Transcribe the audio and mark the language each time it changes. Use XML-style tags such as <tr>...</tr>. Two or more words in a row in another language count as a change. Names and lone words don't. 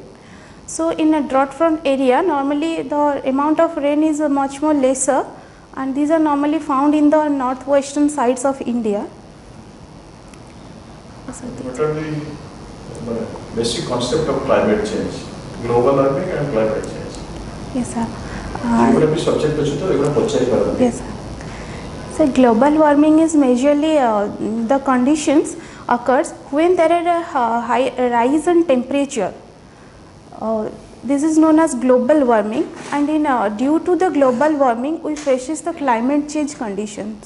<en>So in a drought prone area, normally the amount of rain is much more lesser, and these are normally found in the northwestern sides of India. What are the basic concept of climate change? Global warming and climate change. Yes, sir. Geography subject</en> <or>ଅଛି ତ ଏଗୁଡ଼ା ପଚାରି ପାରନ୍ତି.</or> <en>Yes, sir. So global warming is majorly the conditions occurs when there are a high rise in temperature. This is known as global warming, and in due to the global warming we faces the climate change conditions.</en>